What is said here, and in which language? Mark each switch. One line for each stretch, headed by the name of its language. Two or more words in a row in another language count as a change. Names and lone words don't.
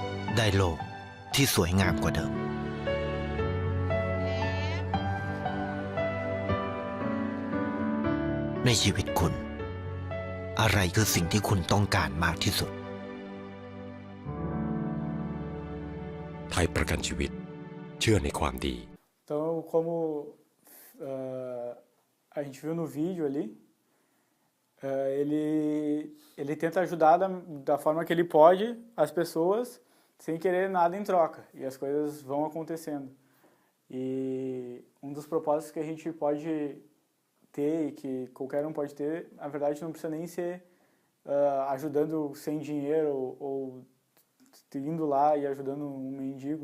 Thai: ได้โลกที่สวยงามกว่าเดิม ในชีวิตคุณ อะไรคือสิ่งที่คุณต้องการมากที่สุด ไทยประกันชีวิตเชื่อในความดี
Portuguese: Então, como a gente viu no vídeo ali, ele tenta ajudar da forma que ele pode as pessoas sem querer nada em troca, e as coisas vão acontecendo. E um dos propósitos que a gente pode ter e que qualquer um pode ter, na verdade não precisa nem ser ajudando sem dinheiro ou indo lá e ajudando um mendigo.